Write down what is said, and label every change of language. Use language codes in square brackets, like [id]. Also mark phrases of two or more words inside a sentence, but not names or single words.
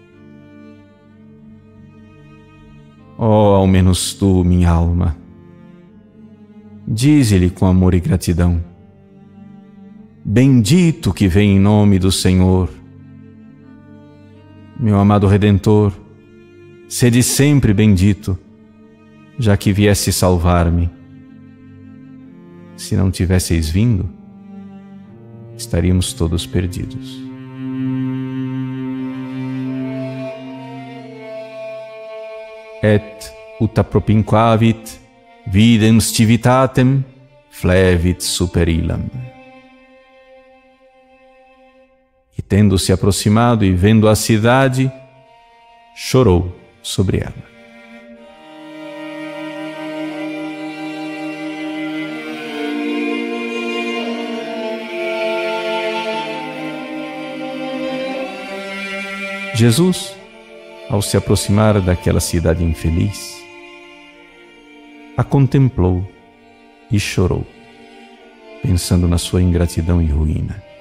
[pt] Oh, ao menos tu, minha alma, dize-lhe com amor e gratidão: bendito que vem em nome do Senhor. Meu amado Redentor, sede sempre bendito, já que viesse salvar-me. Se não tivesseis vindo, estaríamos todos perdidos. [la] Et ut appropinquavit videm civitatem flevit super illam. [pt] E tendo se aproximado e vendo a cidade, chorou sobre ela. Jesus, ao se aproximar daquela cidade infeliz, a contemplou e chorou, pensando na sua ingratidão e ruína.